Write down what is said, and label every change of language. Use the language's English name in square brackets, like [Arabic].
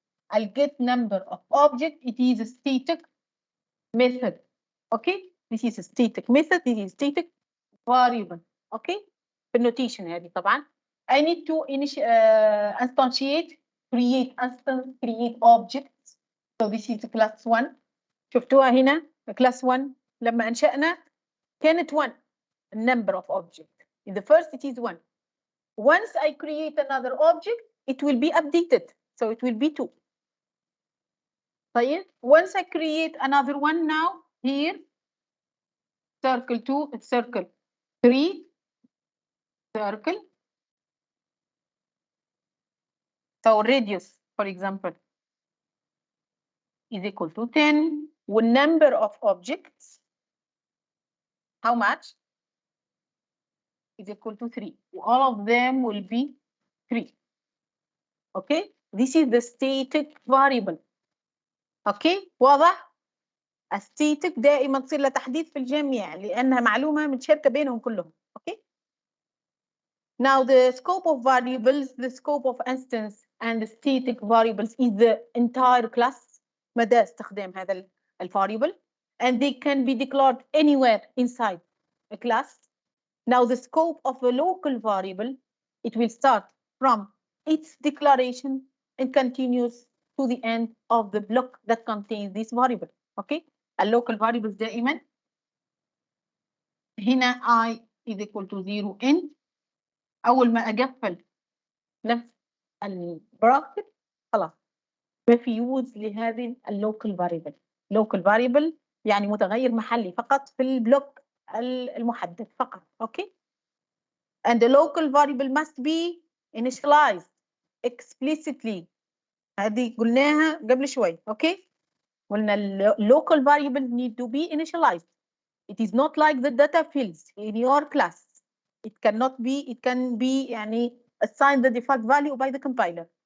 [English] I'll get number of objects, it is a static method, okay? This is a static method, this is static variable, okay? [Arabic] في النوتيشن هذه طبعا. [English] I need to instantiate, create objects. So this is class 1. [Arabic] شفتوها هنا class 1 لما أنشأنا كانت 1 number of objects. [English] In the first it is 1. Once I create another object, it will be updated. So it will be 2. طيب once I create another one now, here circle 2, circle 3, circle. So radius, for example, is equal to 10. With number of objects, how much? Is equal to 3. All of them will be 3. Okay? This is the static variable. Okay? [Arabic] واضح؟ الستاتيك دائما تصير لها تحديث في الجميع لأنها معلومة متشابكة بينهم كلهم. [English] Okay? Now the scope of variables, the scope of instance and the static variables is the entire class. [Arabic] مدى استخدام هذا الvariable, [English] and they can be declared anywhere inside a class. Now the scope of a local variable, it will start from its declaration and continues to the end of the block that contains this variable. Okay? A local variables دائما هنا I is equal to 0 n. [Arabic] أول ما أقفل نفس البراكت خلاص ما في يوز لهذه اللوكال فاريبل. لوكال فاريبل يعني متغير محلي فقط في البلوك المحدد فقط. اوكي. [English] and the local variable must be initialized explicitly. [Arabic] هذه قلناها قبل شوي. اوكي. [English] قلنا local variable need to be initialized. It is not like the data fields in your class. It cannot be, it can be يعني assign the default value by the compiler.